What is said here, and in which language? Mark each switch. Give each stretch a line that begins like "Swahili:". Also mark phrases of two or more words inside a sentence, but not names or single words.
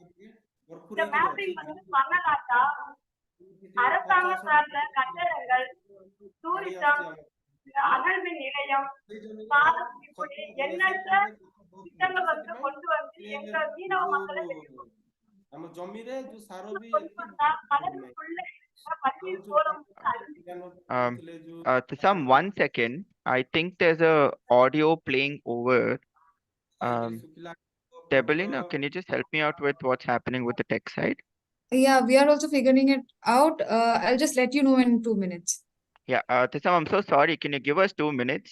Tamil: இந்த மேப்பிங் வந்து பண்ணலாட்டா அரசாங்க சார்ந்த கட்டடங்கள், டூரிசம், அனல் மின் நிலையம், இப்படி எண்ணற்ற திட்டங்கள் வந்து கொண்டு வந்து எங்க மீனவ மக்களை நம்ம ஜமிରେ ଯୋଉ ସାର ବି கடலுக்குள்ள பள்ளி போறோம்.
English: Tisam, 1 second. I think there's a audio playing over. Debelina, can you just help me out with what's happening with the tech side? Yeah, we are also figuring it out. I'll just let you know in 2 minutes. Yeah, Tisam, I'm so sorry. Can you give us 2 minutes?